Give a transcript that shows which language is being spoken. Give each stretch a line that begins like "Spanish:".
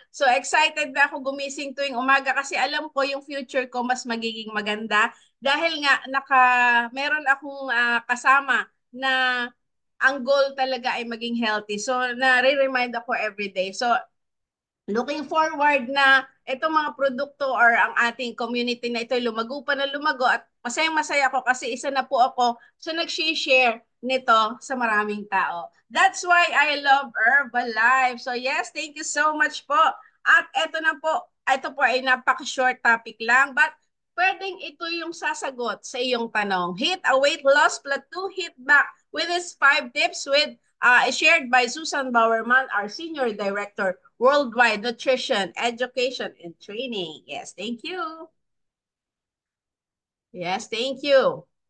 Filipino: So excited na ako gumising tuwing umaga kasi alam ko yung future ko mas magiging maganda dahil nga meron akong kasama na ang goal talaga ay maging healthy. So nare-remind ako every day.
English: So looking forward
Filipino: na itong mga produkto or ang ating community na ito ay lumago pa na lumago at masayang-masaya ako kasi isa na po ako sa nag-share nito sa maraming tao.
English: That's why I love Herbalife. So yes, thank you so much po.
Filipino: At eto na po, ito po ay napaka-short topic lang but pwedeng ito yung sasagot sa iyong tanong.
English: Hit a weight loss plateau, hit back with these 5 tips with shared by Susan Bowerman, our Senior Director, Worldwide Nutrition, Education, and Training. Yes, thank you. Yes, thank you.